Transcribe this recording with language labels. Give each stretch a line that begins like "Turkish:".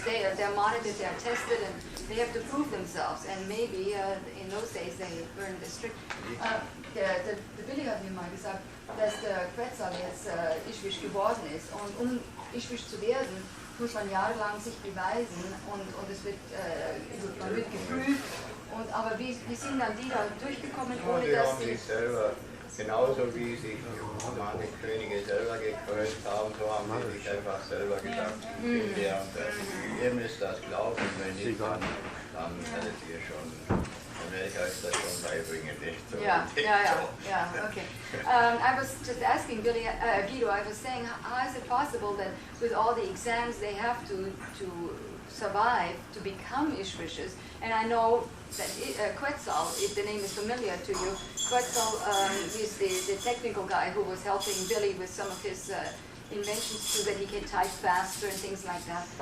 German: They're monitored, they're tested, and they have to prove themselves. And maybe in those days they weren't as strict. Der Billy hat mir mal gesagt, dass der Quetzal jetzt Ischwisch geworden ist. Und um Ischwisch zu werden, muss man jahrelang sich beweisen und es wird, man wird geprüft. Aber wie sind dann die da durchgekommen, ohne dass die selber, genauso wie sich manche Könige selber gekrönt haben, so haben sie sich einfach selber gedacht, ihr müsst das glauben, wenn nicht, dann werdet ihr schon, dann werde ich euch das schon beibringen.
English: Yeah, okay. I was just asking Billy, Guido, I was saying, how is it possible that with all the exams they have to survive to become Ishwishes? And I know that Quetzal, if the name is familiar to you, Quetzal is the technical guy who was helping Billy with some of his inventions so that he can type faster and things like that.